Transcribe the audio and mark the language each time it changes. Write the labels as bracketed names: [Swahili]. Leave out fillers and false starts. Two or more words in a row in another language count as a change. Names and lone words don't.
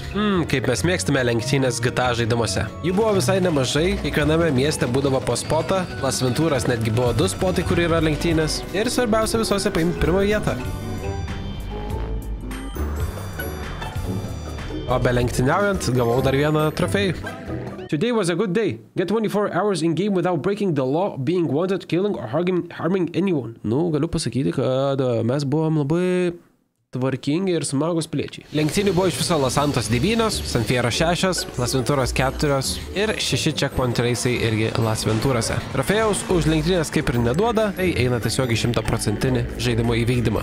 [Lithuanian] Kaip mes mėgstame lenktynės GTA žaidimuose. Jų buvo visai nemažai. Kiekviename mieste būdavo po spotą. Las Venturas netgi buvo 2 spotai, kur yra lenktynės. Ir svarbiausia visose paimti pirmą vietą. O be lenktyniaujant gavau dar vieną trofėjų. [English] Today was a good day. Get 24 hours in game without breaking the law, being wanted, killing or harming anyone. [Lithuanian] Nu, galiu pasakyti, kad mes buvom labai Tvarkingi ir smagus piliečiai. Lenktynių buvo iš viso Los Santos 9, San Fierro 6, Las Venturas 4 ir 6 checkpoint reisai irgi Las Venturose. Trofėjaus už lenktynės kaip ir neduoda, tai eina tiesiog į 100% žaidimo įvykdymą.